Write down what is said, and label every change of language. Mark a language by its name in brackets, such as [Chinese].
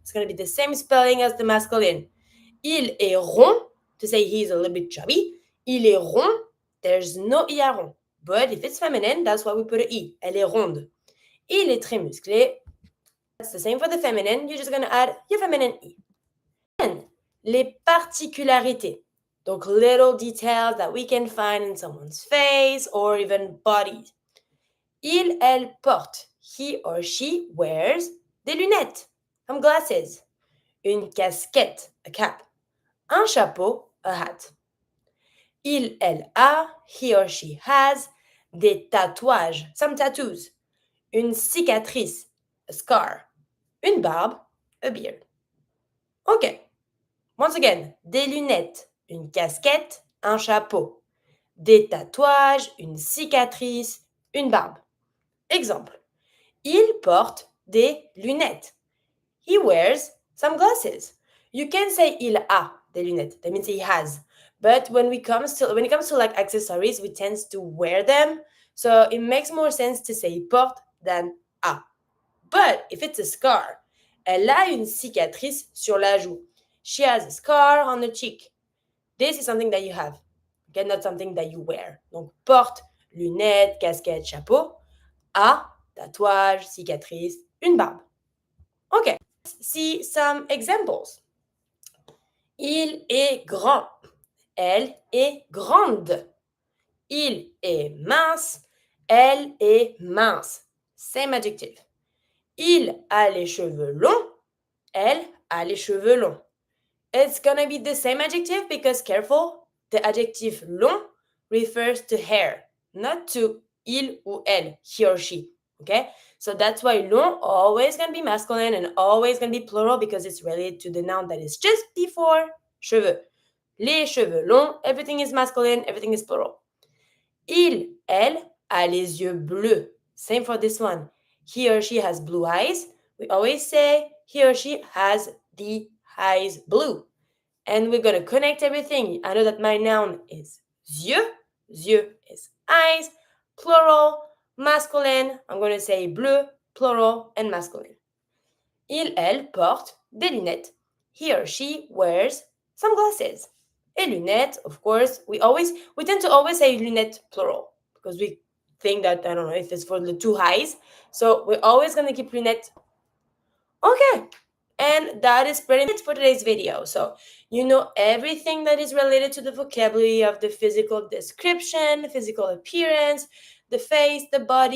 [English] It's going to be the same spelling as the masculine. [French] Il est rond, [English] to say he's a little bit chubby. [French] Il est rond, [English] there's no E à rond. But if it's feminine, that's why we put an E. [French] Elle est ronde. Il est très musclé. [English] That's the same for the feminine. You're just going to add your feminine E. And [French] les particularités. Donc, [English] little details that we can find in someone's face or even body. [French] Il, elle porte. [English] He or she wears [French] des lunettes, [English] some glasses. [French] Une casquette, [English] a cap. [French] Un chapeau, [English] a hat. [French] Il, elle a, [English] he or she has, [French] des tatouages, [English] some tattoos. [French] Une cicatrice, [English] a scar. [French] Une barbe, [English] a beard. Ok. Once again, [French] des lunettes, une casquette, un chapeau. Des tatouages, une cicatrice, une barbe. Exemple. Il porte des lunettes. [English] He wears some glasses. You can say [French] il a des lunettes. [English] That means he has. But when it comes to like accessories, we tend to wear them. So it makes more sense to say porte than a. But if it's a scar, [French] elle a une cicatrice sur la joue. [English] She has a scar on the cheek. This is something that you have. Okay, not something that you wear. [French] Donc porte, lunettes, casquette, chapeau. A, tatouage, cicatrice, une barbe. [English] Okay, let's see some examples. [French] Il est grand. Elle est grande. Il est mince. Elle est mince. [English] Same adjective. [French] Il a les cheveux longs. Elle a les cheveux longs. [English] It's gonna be the same adjective because careful, the adjective long refers to hair, not to il ou elle, he or she. Okay? So that's why long always gonna be masculine and always gonna be plural because it's related to the noun that is just before cheveux. [French] Les cheveux longs, [English] everything is masculine, everything is plural. [French] Il, elle, a les yeux bleus. [English] Same for this one. He or she has blue eyes. We always say he or she has the eyes blue. And we're going to connect everything. I know that my noun is yeux. Yeux is eyes. Plural, masculine. I'm going to say bleu, plural, and masculine. [French] Il, elle porte des lunettes. [English] He or she wears some glasses. [French] Et lunettes, [English] of course, we tend to always say lunettes plural because we think that, I don't know, if it's for the two eyes. So we're always going to keep lunettes. Okay. And that is pretty much for today's video. So you know everything that is related to the vocabulary of the physical description, physical appearance, the face, the body.